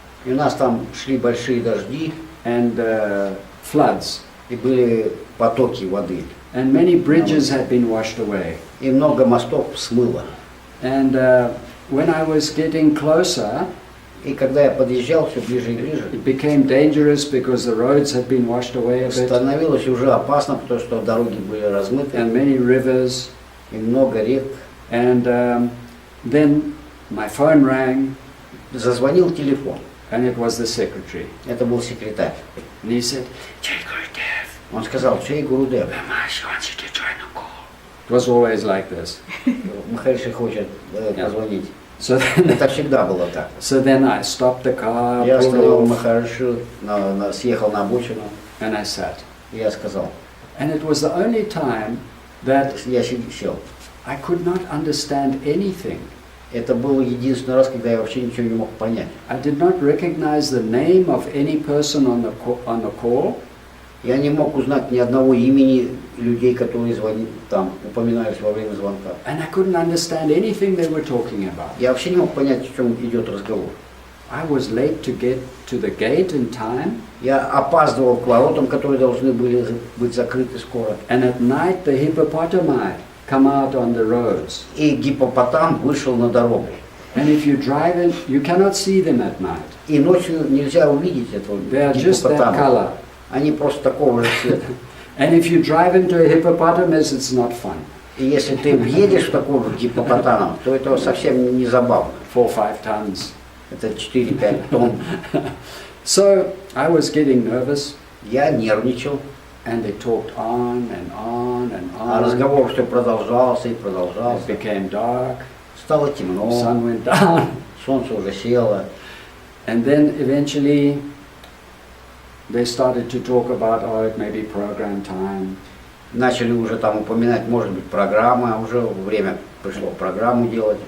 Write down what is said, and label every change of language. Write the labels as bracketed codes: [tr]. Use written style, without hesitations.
[ru] И у нас там шли большие дожди, [en] and floods, [ru] и были потоки воды. [en] and many bridges had been washed away. [ru] И много мостов смыло. [en] And when I was getting closer, [ru] И когда я подъезжал все ближе и ближе, [en] it became dangerous because the roads had been washed away a bit, [ru] становилось уже опасно, потому что дороги были размыты, [en] and many rivers. [ru] и много рек. [en] And then my phone rang, [ru] Зазвонил телефон. [en] and it was the secretary. [ru] Это был секретарь. [en] And he said, "Jai Gurudev, [ru] Он сказал, Чей Гурудев, [en] Maharishi wants you to join the call." It was always like this. [ru] Махариши хочет позвонить. [en] So then, [ru] Это всегда было так. [en] so then I stopped the car, [ru] Я остановил [en] off, [ru] Махаришу, съехал на обочину, [en] and I sat. [ru] и я сказал, [en] And it was the only time that [ru] я сел. [en] I could not understand anything. [ru] Это был единственный раз, когда я вообще ничего не мог понять. [en] I did not recognize the name of any person on the call. [ru] Я не мог узнать ни одного имени людей, которые там упоминались во время звонка. [en] And I couldn't understand anything they were talking about. [ru] Я вообще не мог понять, о чем идет разговор. [en] I was late to get to the gate in time, [ru] Я опаздывал к воротам, которые должны были быть закрыты скоро. [en] and at night the hippopotami come out on the roads. [ru] И гиппопотам вышел на дорогу. [en] And if you drive in, you cannot see them at night. [ru] И ночью нельзя увидеть этого [en] They are just that [ru] гиппопотама. [en] color. [ru] Они просто такого же цвета. [en] And if you drive into a hippopotamus, it's not fun. [ru] И если ты въедешь в такого же гиппопотама, то это совсем не забавно. [en] 4-5 tons. [ru] Это 4-5 тонн. [en] So I was getting nervous, [ru] Я нервничал, [en] and they talked on and on and [ru] а [en] on. [ru] разговор все продолжался и [en] It [ru] продолжался. [en] became dark, [ru] Стало [en] the [ru] темно, [en] sun went down, [ru] солнце уже село. [en] and then eventually they started to talk about, oh, it may be program time. [ru] Начали уже там упоминать, может быть, программа, а уже время пришло программу делать.